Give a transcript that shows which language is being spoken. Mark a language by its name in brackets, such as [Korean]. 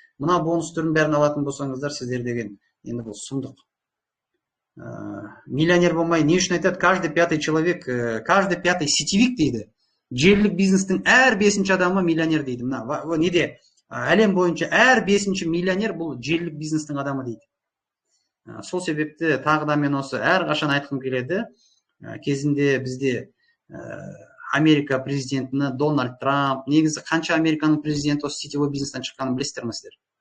[Kazakh] Мына бонус түрін бәрін алатын болсаңыздар, сіздер деген енді бұл сұмдық. Миллионер болмай, не үшін айтады? [Russian] Каждый пятый человек, каждый пятый сетевик [Kazakh] дейді. Желілік бизнестің әр 5-ші адамы миллионер дейді. Мына неде әлем бойынша әр 5-ші миллионер бұл желілік бизнестің адамы дейді. Сол себепті тағы да мен осы әр қашан айтқым келеді. Кезінде бізде Америка президентіні Дональд Трамп, негізі қанша Американың президенті осы сетевой бизнестен шыққанын білесіздер ме сіздер?